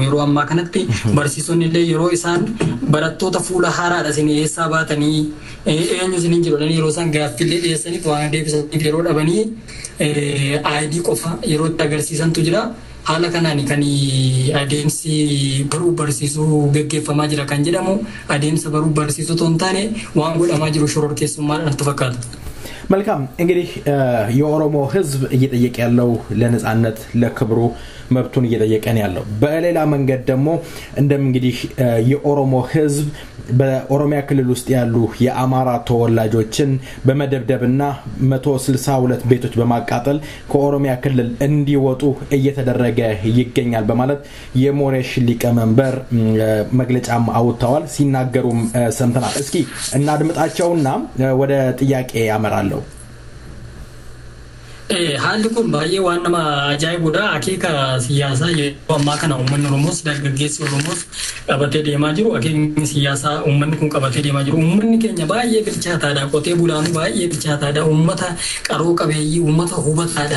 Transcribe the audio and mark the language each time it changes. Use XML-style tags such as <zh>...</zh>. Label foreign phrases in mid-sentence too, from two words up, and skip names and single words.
<om>Yeroo ammaa kanatti barsiisonni illee yeroo isaan barattoota fuula haaraadha isin eessaa baatanii eenyu isin hin jiru yeroo isaan gaaffiillee dhiyeessaniif waan deebisaniif yeroo dhabanii ID qofa yeroo itti agarsiisantu jira. Haala kanaan kan adeemsi baruu barsiisuu gaggeeffamaa jira kan jedhamu adeemsa baruu barsiisuu otoo hin taane waan godhamaa jiru shororkeessummaadhaan natti fakkaata.</om> <am>መልካም እንግዲህ የኦሮሞ ህዝብ እየጠየቀ ያለው ለነጻነት ለክብሩ መብቱን እየጠየቀ ነው ያለው። በሌላ መንገድ ደግሞ እንደም እንግዲህ የኦሮሞ ህዝብ በኦሮሚያ ክልል ውስጥ ያሉ የአማራ ተወላጆችን በመደብደብና 162 ቤቶች በማቃጠል ከኦሮሚያ ክልል እንዲወጡ እየተደረገ ይገኛል በማለት የሞሬሽ ሊቀመንበር መግለጫም አውጥተዋል ሲናገሩም ሰምተናል። እስኪ እናድምጣቸውና ወደ ጥያቄ ያመራሉ።</am> <om>haalli kun baay'ee waan nama ajaa'ibudha. Akeeka siyaasaa yeroo ammaa kana uummanni Oromoos dargaggeessi Oromoos qabatee deemaa jiru. Akeekni siyaasaa uummanni kun qabatee deemaa jiru. Uummanni keenya baay'ee bilchaataadha. Qotee bulaanu baay'ee bilchaataadha. Uummata qaroo qabeeyyii, uummata hubataadha.</om>